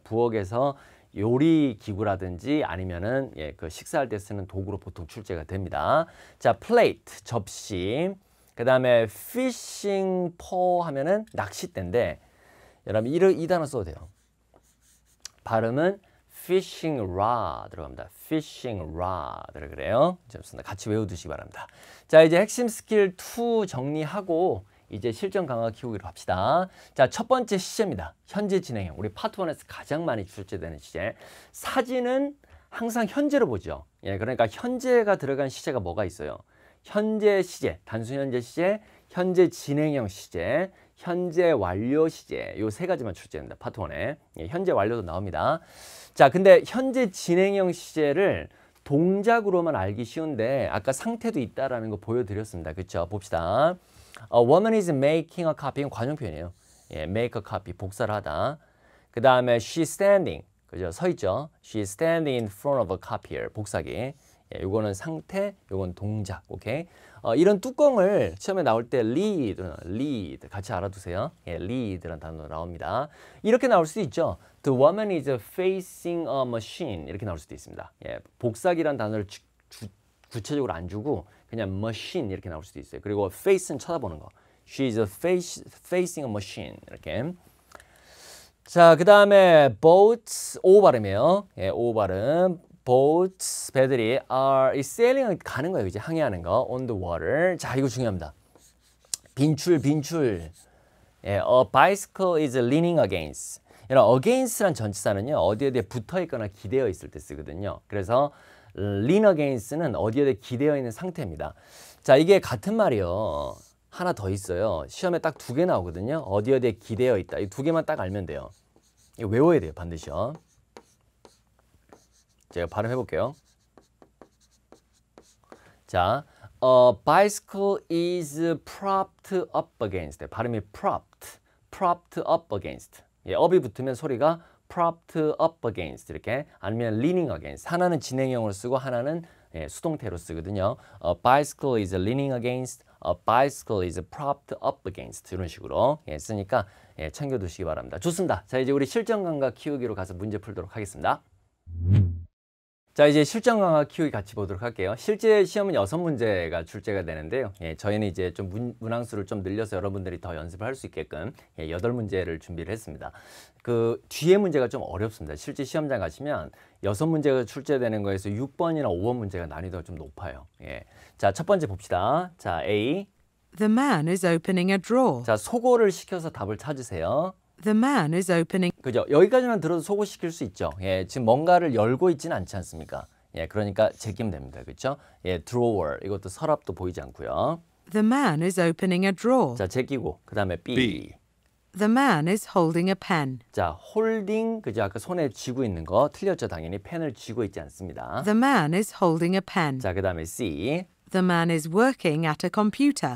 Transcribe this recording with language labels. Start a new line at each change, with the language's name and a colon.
Korean: 부엌에서 요리 기구라든지 아니면은 예, 그 식사할 때 쓰는 도구로 보통 출제가 됩니다. 자, 플레이트 접시. 그 다음에 피싱 포 하면은 낚싯대인데 여러분 이 단어 써도 돼요. 발음은 fishing rod 들어갑니다. fishing rod 그래요. 좋습니다. 같이 외워두시기 바랍니다. 자, 이제 핵심 스킬 2 정리하고 이제 실전 강화 키우기로 합시다. 자, 첫 번째 시제입니다. 현재 진행형. 우리 파트 1에서 가장 많이 출제되는 시제. 사진은 항상 현재로 보죠. 예, 그러니까 현재가 들어간 시제가 뭐가 있어요? 현재 시제, 단순 현재 시제, 현재 진행형 시제, 현재 완료 시제. 요 세 가지만 출제됩니다. 파트 1에. 예, 현재 완료도 나옵니다. 자, 근데 현재 진행형 시제를 동작으로만 알기 쉬운데 아까 상태도 있다라는 거 보여드렸습니다. 그렇죠? 봅시다.
English: A woman is making a copy.
Korean: 이건 관용 표현이에요. 예, make a copy. 복사를 하다. 그 다음에 she's standing. 그죠? 서 있죠?
English: She's standing in front of a copier.
Korean: 복사기. 예, 요거는 상태, 요건 동작. 오케이? 이런 뚜껑을 시험에 나올 때 lead 같이 알아두세요. 예, lead라는 단어 나옵니다. 이렇게 나올 수도 있죠.
English: The woman is facing a machine
Korean: 이렇게 나올 수도 있습니다. 예, 복사기란 단어를 구체적으로 안 주고 그냥 machine 이렇게 나올 수도 있어요. 그리고 face는 쳐다보는 거.
English: She is facing a machine 이렇게.
Korean: 자, 그 다음에 boats O 발음이에요. 예, O 발음. boats 배들이 are sailing 가는 거예요. 이제 항해하는 거
English: on the water.
Korean: 자, 이거 중요합니다. 빈출.
English: 예, a bicycle is leaning against.
Korean: 이런 against란 전치사는요. 어디에 붙어 있거나 기대어 있을 때 쓰거든요. 그래서 lean against는 어디에 기대어 있는 상태입니다. 자, 이게 같은 말이요. 하나 더 있어요. 시험에 딱 2개 나오거든요. 어디에 기대어 있다. 이 2개만 딱 알면 돼요. 이거 외워야 돼요. 반드시요. 제가 발음해 볼게요.
English: 자, a bicycle is propped up against.
Korean: 발음이 propped up against. 예, up이 붙으면 소리가
English: propped up against
Korean: 이렇게 아니면 leaning against. 하나는 진행형으로 쓰고 하나는 예, 수동태로 쓰거든요.
English: A bicycle is leaning against. A bicycle is propped up against.
Korean: 이런 식으로 예, 쓰니까 예, 챙겨두시기 바랍니다. 좋습니다. 자, 이제 우리 실전 감각 키우기로 가서 문제 풀도록 하겠습니다. 자, 이제 실전 강화 키우기 같이 보도록 할게요. 실제 시험은 6문제가 출제가 되는데요. 저희는 이제 좀 문항수를 좀 늘려서 여러분들이 더 연습을 할 수 있게끔 8문제를 준비를 했습니다. 그 뒤에 문제가 좀 어렵습니다. 실제 시험장 가시면 6문제가 출제되는 거에서 6번이나 5번 문제가 난이도가 좀 높아요. 자, 첫 번째 봅시다. 자, A.
English: The man is opening a drawer.
Korean: 자, 소거를 시켜서 답을 찾으세요.
English: The man is opening.
Korean: 그죠? 여기까지만 들어도 소거시킬 수 있죠. 지금 뭔가를 열고 있지는 않지 않습니까? 그러니까 제끼면 됩니다. 그렇죠? drawer. 이것도 서랍도 보이지 않고요.
English: The man is opening a drawer.
Korean: 자, 제끼고 그다음에 B. B.
English: The man is holding a pen.
Korean: 자, 홀딩. 그죠? 아까 손에 쥐고 있는 거 틀렸죠, 당연히. 펜을 쥐고 있지 않습니다.
English: The man is holding a pen.
Korean: 자, 그다음에 C.
English: The man is working at a computer.